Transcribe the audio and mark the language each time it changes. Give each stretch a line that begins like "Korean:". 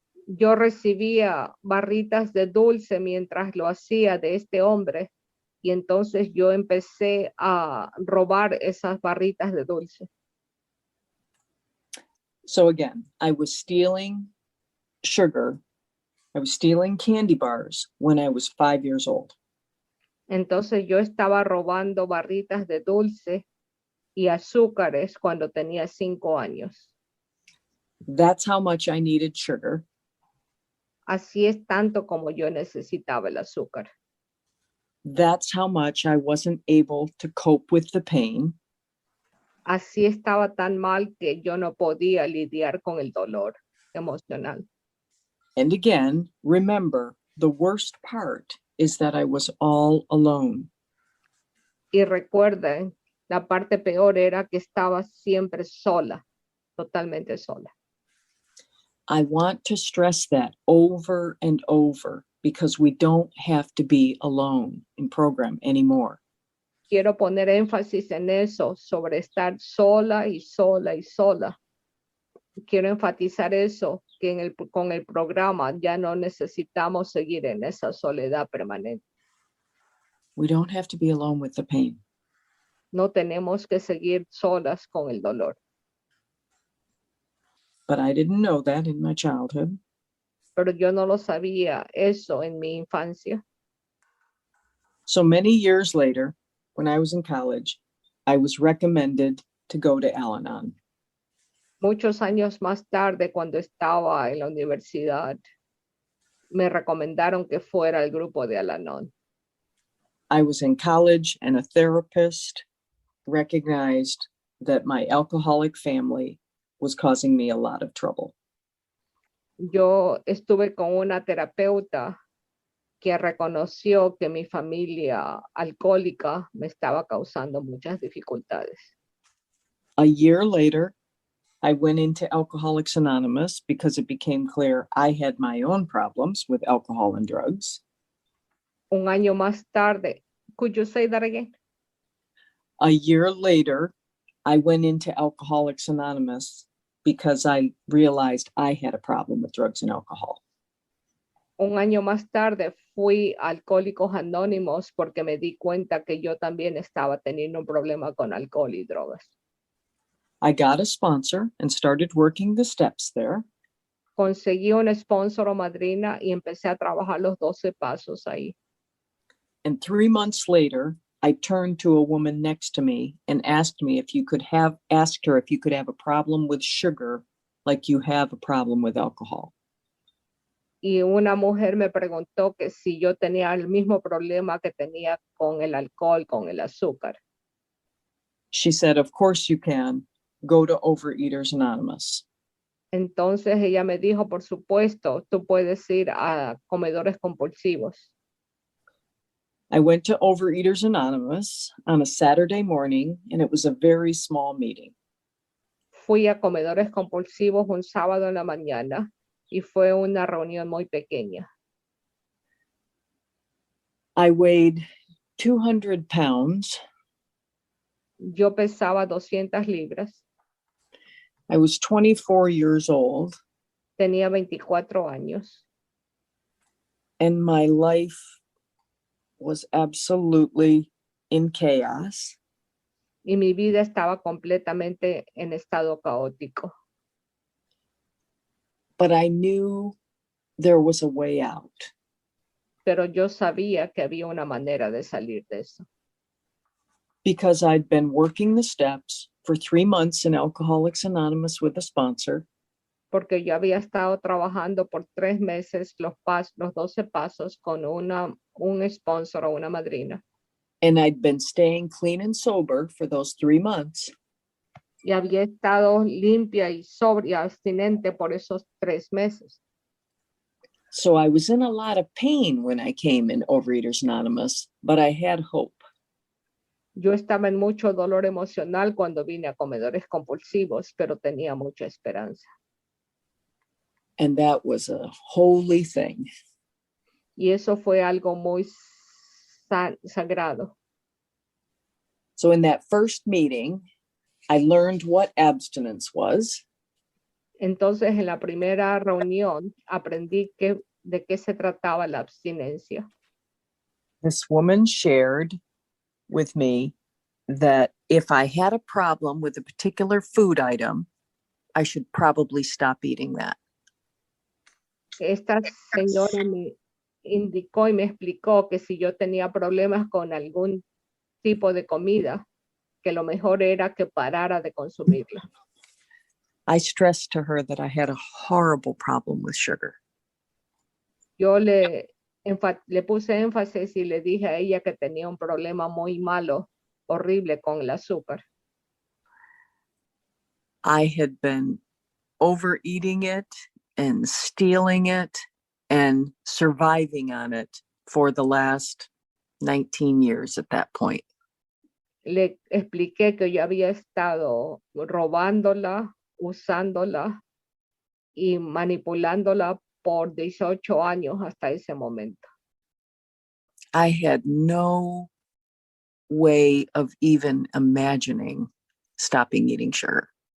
Spanish: yo recibía barritas de dulce mientras lo hacía de este hombre y entonces yo empecé a robar esas barritas de dulce.
English: So again, I was stealing sugar. I was stealing candy bars when I was 5 years old.
Spanish: Entonces yo estaba robando barritas de dulce y azúcares cuando tenía 5 años.
English: That's how much I needed sugar.
Spanish: Así es tanto como yo necesitaba el azúcar.
English: That's how much I wasn't able to cope with the pain.
Spanish: Así estaba tan mal que yo no podía lidiar con el dolor emocional.
English: And again, remember, the worst part is that I was all alone.
Spanish: Y recuerden, la parte peor era que estaba siempre sola, totalmente sola.
English: I want to stress that over and over because we don't have to be alone in program anymore.
Spanish: Quiero poner énfasis en eso, sobre estar sola y sola y sola. Quiero enfatizar eso, que con el programa ya no necesitamos seguir en esa soledad permanente.
English: We don't have to be alone with the pain.
Spanish: No tenemos que seguir solas con el dolor.
English: But I didn't know that in my childhood.
Spanish: Pero yo no lo sabía eso en mi infancia.
English: So many years later, when I was in college, I was recommended to go to Al-Anon.
Spanish: Muchos años más tarde, cuando estaba en la universidad, me recomendaron que fuera al grupo de Al-Anon.
English: I was in college and a therapist recognized that my alcoholic family was causing me a lot of trouble.
Spanish: Yo estuve con una terapeuta que reconoció que mi familia alcohólica me estaba causando muchas dificultades.
English: A year later, I went into Alcoholics Anonymous because it became clear I had my own problems with alcohol and drugs.
Spanish: Un año más tarde,
English: could you say that again? A year later, I went into Alcoholics Anonymous because I realized I had a problem with drugs and alcohol.
Spanish: Un año más tarde fui a Alcohólicos Anónimos porque me di cuenta que yo también estaba teniendo un problema con alcohol y drogas.
English: I got a sponsor and started working the steps there.
Spanish: Conseguí un sponsor o madrina y empecé a trabajar los 12 pasos ahí.
English: And 3 months later, I turned to a woman next to me and asked her if you could have a problem with sugar like you have a problem with alcohol.
Spanish: Y una mujer me preguntó que si yo tenía el mismo problema que tenía con el alcohol, con el azúcar.
English: She said, of course you can. Go to Overeaters Anonymous.
Spanish: Entonces ella me dijo, por supuesto, tú puedes ir a comedores compulsivos.
English: I went to Overeaters Anonymous on a Saturday morning, and it was a very small meeting.
Spanish: Fui a comedores compulsivos un sábado en la mañana y fue una reunión muy pequeña.
English: I weighed 200 pounds.
Spanish: Yo pesaba 200 libras,
English: I was 24 years old,
Spanish: tenía 24 años
English: and my life was absolutely in chaos.
Spanish: y mi vida estaba completamente en estado caótico.
English: But I knew there was a way out.
Spanish: Pero yo sabía que había una manera de salir de eso.
English: Because I'd been working the steps for 3 months in Alcoholics Anonymous with a sponsor.
Spanish: Porque yo había estado trabajando por 3 meses los 12 pasos con un sponsor o una madrina.
English: And I'd been staying clean and sober for those 3 months.
Spanish: Y había estado limpia y sobria, abstinente por esos 3 meses.
English: So I was in a lot of pain when I came in Overeaters Anonymous, but I had hope.
Spanish: Yo estaba en mucho dolor emocional cuando vine a comedores compulsivos, pero tenía mucha esperanza.
English: And that was a holy thing.
Spanish: Y eso fue algo muy sagrado.
English: So in that first meeting, I learned what abstinence was.
Spanish: Entonces, en la primera reunión aprendí de qué se trataba la abstinencia.
English: This woman shared with me that if I had a problem with a particular food item, I should probably stop eating that.
Spanish: Esta señora me indicó y me explicó que si yo tenía problemas con algún tipo de comida, que lo mejor era que parara de consumirla.
English: I stressed to her that I had a horrible problem with sugar.
Spanish: Yo le puse énfasis y le dije a ella que tenía un problema muy malo, horrible con el azúcar.
English: I had been overeating it and stealing it and surviving on it for the last 19 years at that point.
Spanish: Le expliqué que yo había estado robándola, usándola y manipulándola por 18 años hasta ese momento.
English: I had no way of even imagining stopping eating sugar.